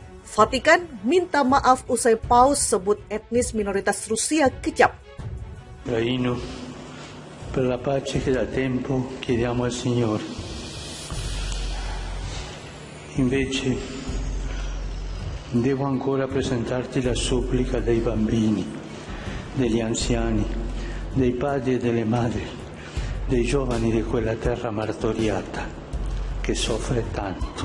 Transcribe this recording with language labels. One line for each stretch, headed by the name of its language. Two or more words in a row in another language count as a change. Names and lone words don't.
Indonesian: Vatikan minta maaf usai Paus sebut etnis minoritas Rusia kejam.
Italian: Ucraino, per la pace che da tempo chiediamo al Signore. Invece, devo ancora presentarti la supplica dei bambini, degli anziani, dei padri e delle madri, dei giovani di quella terra martoriata che soffre tanto.